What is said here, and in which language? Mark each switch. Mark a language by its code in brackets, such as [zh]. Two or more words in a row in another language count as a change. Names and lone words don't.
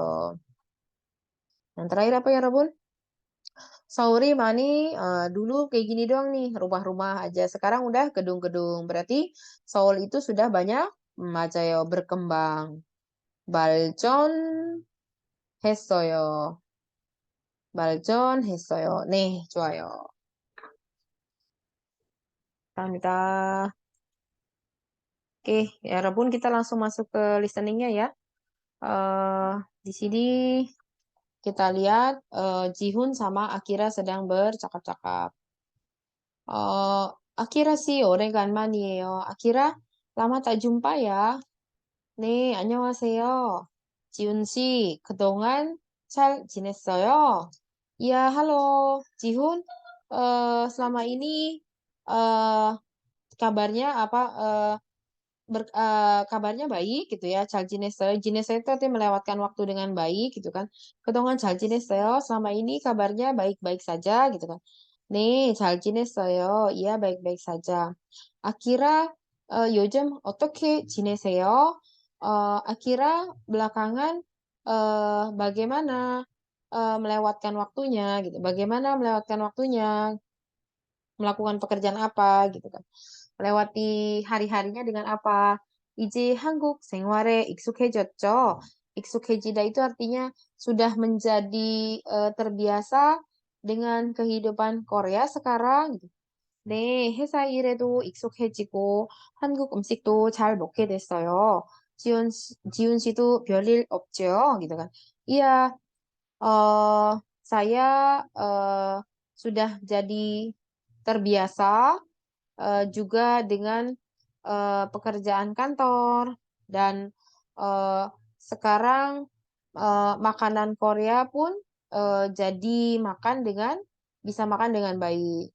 [id] Yang terakhir apa ya Rebun? Sauri Mani dulu kayak gini doang nih, rumah-rumah aja. Sekarang udah gedung-gedung. Berarti Seoul itu sudah banyak Majayo berkembang. [ko] 발전했어요. 발전했어요. Nih, 좋아요. 감사합니다. [id] Oke, ya Rebun kita langsung masuk ke listeningnya ya. eh di sini kita lihat Jihun sama Akira sedang bercakap-cakap. [ko] 아키라 씨, 오래간만이에요. 아키라, [id] lama tak jumpa ya. [ko] 네, 안녕하세요. 지훈 씨, 그동안 잘 지냈어요? [id] Iya, halo, Jihun. Selama ini eh kabarnya apa? Kabarnya baik gitu ya. [ko] 잘 지냈어요. [id] 지냈어요 itu artinya melewatkan waktu dengan baik gitu kan. [ko] 그동안 잘 지냈어요. [id] selama ini kabarnya baik-baik saja gitu kan. [ko] 네, 잘 지냈어요. [id] iya, baik-baik saja. [ko] 아키라, 요즘 어떻게 지내세요? 아키라, [id] belakangan bagaimana melewatkan waktunya gitu. Bagaimana melewatkan waktunya, melakukan pekerjaan apa gitu kan. melewati hari-harinya dengan apa? [ko] 이제 한국 생활에 익숙해졌죠. [id] 익숙해지다 itu artinya sudah menjadi terbiasa dengan kehidupan Korea sekarang. gitu. [ko] 네, 회사 일에도 익숙해지고 한국 음식도 잘 먹게 됐어요. 지훈 씨도 별일 없죠? [id] gitu kan. Iya, saya sudah jadi terbiasa juga dengan pekerjaan kantor dan eh, sekarang makanan Korea pun jadi bisa makan dengan baik.